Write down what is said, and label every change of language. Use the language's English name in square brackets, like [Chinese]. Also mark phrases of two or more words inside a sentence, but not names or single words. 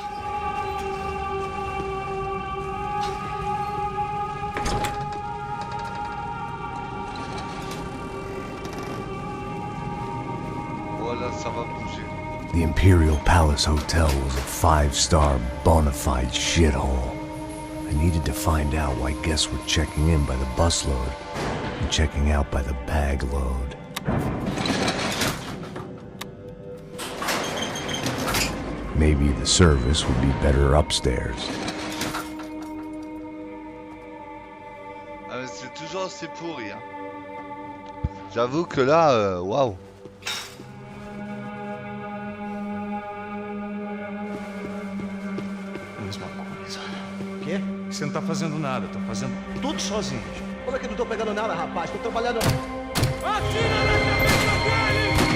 [English] The Imperial Palace Hotel was a 5-star bona fide shithole. I needed to find out why guests were checking in by the busload and checking out by the bag load. Maybe the service would be better upstairs. [French] Ah mais c'est toujours aussi pourri hein. J'avoue que là, waouh. [Portuguese] Você não tá fazendo nada, tô fazendo tudo sozinho. Como é que não tô pegando nada, rapaz? Tô trabalhando. Atira na cabeça dele!